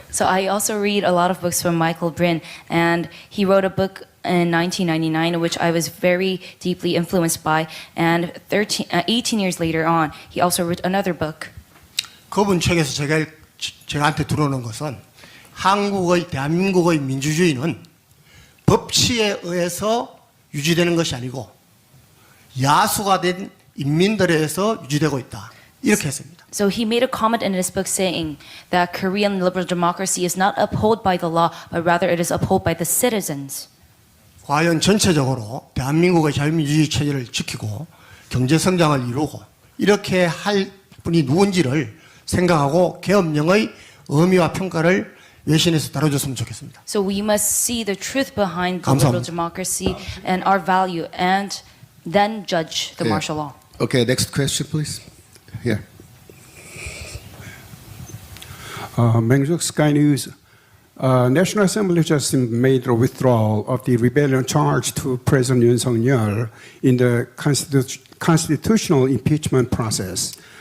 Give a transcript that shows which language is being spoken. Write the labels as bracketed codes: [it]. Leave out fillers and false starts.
[en] so I also read a lot of books from Michael Brin, and he wrote a book in 1999, which I was very deeply influenced by. And 18 years later on, he also wrote another book. [ko] 그분 책에서 제가한테 들어오는 것은 대한민국의 민주주의는 법치에 의해서 유지되는 것이 아니고 야수가 된 인민들에 의해서 유지되고 있다. 이렇게 했습니다. [en] So he made a comment in his book saying that Korean liberal democracy is not upheld by the law, but rather it is upheld by the citizens. [ko] 과연 전체적으로 대한민국의 자유민주주의 체제를 지키고 경제 성장을 이루고 이렇게 할 분이 누군지를 생각하고 계엄령의 의미와 평가를 외신에서 다뤄줬으면 좋겠습니다. [en] So we must see the truth behind the [ko] 감사합니다. [en] liberal democracy and our value, and then judge the [ko] 네. [en] martial law. Okay, next question, please. Here. Mengjuk Sky News. National Assembly just made a withdrawal of the rebellion charge to President Yoon Suk-yeol in the constitutional impeachment process.